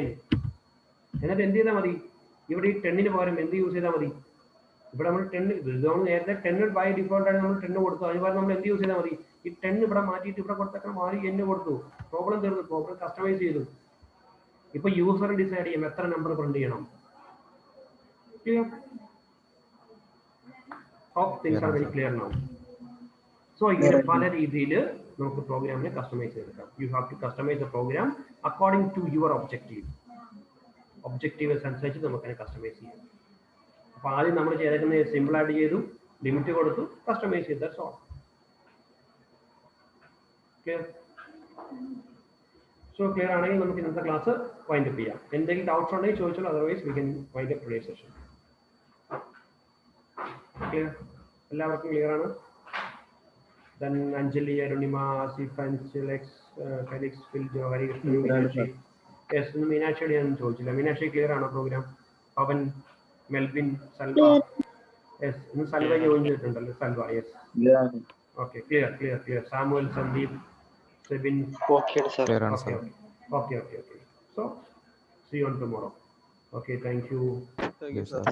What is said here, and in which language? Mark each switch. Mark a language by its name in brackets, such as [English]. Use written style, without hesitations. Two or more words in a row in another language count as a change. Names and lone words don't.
[Malayalam] എന്നിട്ട് എന്ത് ചെയ്താൽ മതി? ഇവിടെ ഈ 10ന് പകരം എന്ത് യൂസ് ചെയ്താൽ മതി? ഇവിടെ നമ്മൾ 10 നമ്മൾ നേരത്തെ 10 [English] by default [Malayalam] ആയിട്ട് നമ്മൾ 10 കൊടുത്തു. അതിന് പകരം നമ്മൾ എന്ത് യൂസ് ചെയ്താൽ മതി? ഈ 10 ഇവിടെ മാറ്റിയിട്ട് ഇവിടെ കൊടുത്തേക്കാൻ മാറി n കൊടുത്തു. പ്രോബ്ലം തീർന്നു. [English] problem customize [Malayalam] ചെയ്തു. ഇപ്പൊ [English] user decide [Malayalam] ചെയ്യും എത്ര [English] number print [Malayalam] ചെയ്യണം. [English] Hope things are very clear now. [Malayalam] So ഇങ്ങനെ പല രീതിയിൽ നമുക്ക് പ്രോഗ്രാമിനെ കസ്റ്റമൈസ് ചെയ്തെടുക്കാം. [English] you have to customize the program according to your objective. [Malayalam] ഒബ്ജക്റ്റീവ്സ് അനുസരിച്ച് നമുക്കതിനെ കസ്റ്റമൈസ് ചെയ്യാം. അപ്പോൾ ആദ്യം നമ്മൾ ചെയ്തേക്കുന്നത് സിമ്പിൾ ആയിട്ട് ചെയ്തു, ലിമിറ്റ് കൊടുത്തു, കസ്റ്റമൈസ് ചെയ്ത്. [English] that's all. Clear? so clear [Malayalam] ആണെങ്കിൽ നമുക്ക് ഇന്നത്തെ [English] class wind up [Malayalam] ചെയ്യാം. എന്തെങ്കിലും ഡൗട്ട്സ് ഉണ്ടെങ്കിൽ ചോദിച്ചോളൂ. [English] otherwise we can wind up today session. Clear? [Malayalam] എല്ലാവർക്കും ക്ലിയർ ആണ്? [English] Then Anjali, Arunima, Asif, Anchalex, Felix, Phil, Johari, Meenakshi. [Malayalam] Yes, Meenakshi ഞാൻ ചോദിച്ചില്ല. മീനാക്ഷി ക്ലിയർ ആണോ പ്രോഗ്രാം? പവൻ, മെൽവിൻ, സൽവ. യെസ്, ഇന്ന് സൽവ ജോയിൻ ചെയ്തിട്ടുണ്ടല്ലോ. [English] സൽവ, yes. Okay, clear. സാമുവൽ, സന്ദീപ്, സെബിൻ. okay sir. [Malayalam] ക്ലിയർ ആണ് സാർ. [English] Okay. So, see you on tomorrow. Okay, thank you. Yes, sir.